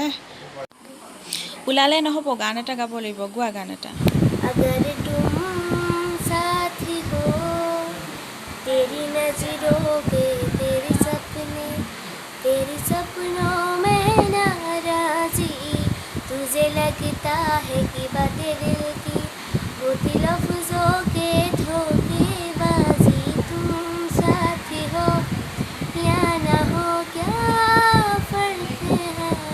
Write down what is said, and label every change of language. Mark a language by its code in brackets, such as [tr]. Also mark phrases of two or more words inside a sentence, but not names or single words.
[as] ওলালে নহ'ব, গান এটা গাব লাগিব। গোৱা গান এটা। [hi] अगर तुम साथी हो तेरी नजरों के तेरे सपनों में नाराजी तुझे लगता है कि बातें दिल की होती लफ्जों के धोखेबाजी तुम साथी हो या ना हो क्या फर्क है